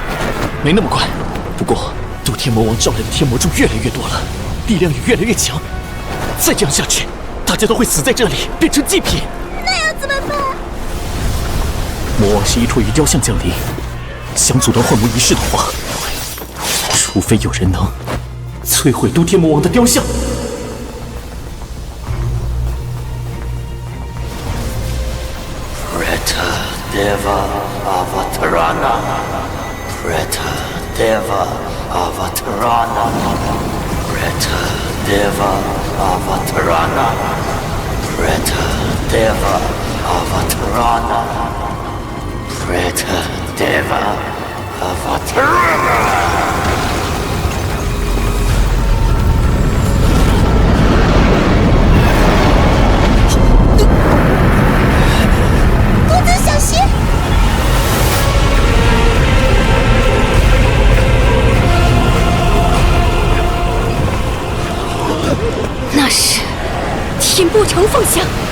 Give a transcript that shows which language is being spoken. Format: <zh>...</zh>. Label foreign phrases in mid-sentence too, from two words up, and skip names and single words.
<zh>没那么快，不过渡天魔王召来的天魔众越来越多了，力量也越来越强。再这样下去，大家都会死在这里，变成祭品。那要怎么办？魔王是依托于雕像降临，想阻断幻魔仪式的话，除非有人能摧毁渡天魔王的雕像。</zh> <sa>Deva Avatarana, Preta Deva Avatarana, Preta Deva Avatarana, Preta Deva Avatarana, Preta Deva Avatarana.</sa> <zh>小心！那是天波城凤像，</zh>